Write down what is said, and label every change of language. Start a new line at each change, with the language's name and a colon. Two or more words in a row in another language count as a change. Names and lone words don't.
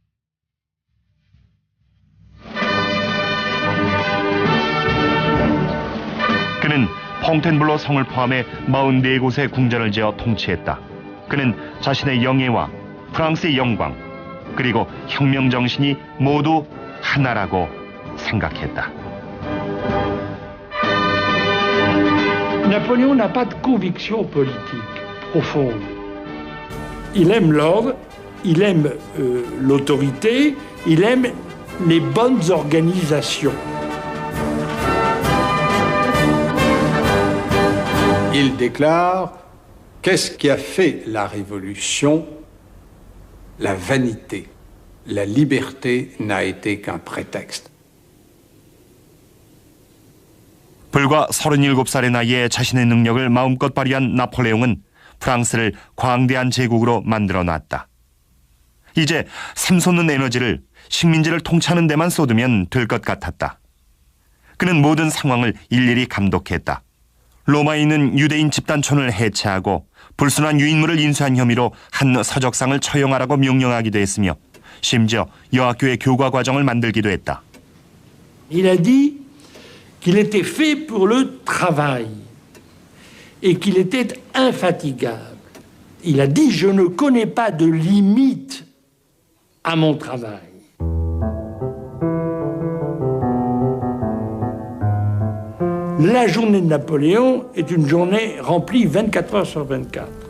Korean: 그는 퐁텐블로 성을 포함해 44곳의 궁전을 지어 통치했다. 그는 자신의 영예와 프랑스의 영광, 그리고 혁명 정신이 모두 하나라고 생각했다.
French: Napoléon n'a pas de conviction politique profonde. Il aime l'ordre, il aime l'autorité, il aime les bonnes organisations. Il déclare: qu'est-ce qui a fait la révolution? La vanité. La liberté n'a été qu'un prétexte.
Korean: 불과 37살의 나이에 자신의 능력을 마음껏 발휘한 나폴레옹은 프랑스를 광대한 제국으로 만들어 놨다. 이제 샘솟는 에너지를 식민지를 통치하는 데만 쏟으면 될 것 같았다. 그는 모든 상황을 일일이 감독했다. 로마에 있는 유대인 집단촌을 해체하고 불순한 유인물을 인수한 혐의로 한 서적상을 처형하라고 명령하기도 했으며 심지어 여학교의 교과 과정을 만들기도 했다.
French: Il a dit qu'il était fait pour le travail et qu'il était infatigable. Il a dit: je ne connais pas de limite à mon travail. La journée de Napoléon est une journée remplie 24 heures sur 24.